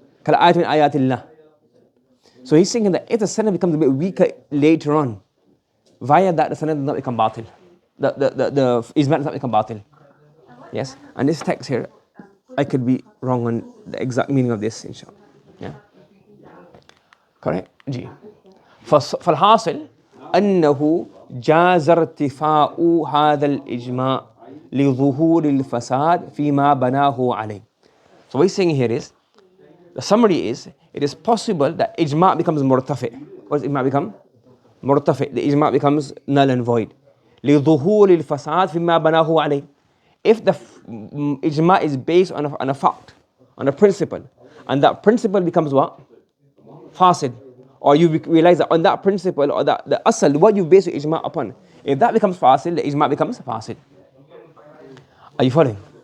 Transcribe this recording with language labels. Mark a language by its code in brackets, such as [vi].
[ar] Kal ayat min ayatillah. [en] So he's saying that if the sanad becomes a bit weaker later on, via that the sanad does not become batil. The ijma' does not become batil. Yes? And this text here, I could be wrong on the exact meaning of this, inshallah. Yeah? Correct? G. [ar] فالحاصل أنه جاز ارتفاع هذا الإجماع لظهور الفساد فيما بناه عليه. [en] So what he's saying here is, the summary is, it is possible that ijma' becomes murtafi'. What does ijma' become? Murtafi'. The ijma' becomes null and void. [ar] لظهور الفساد فيما بناه عليه. [en] If the ijma' is based on a fact, on a principle, and that principle becomes what? Fasid. Or you realize that on that principle, or that the asal, what you base your ijma' upon, If that becomes fasid, the ijma' becomes fasid. Are you following?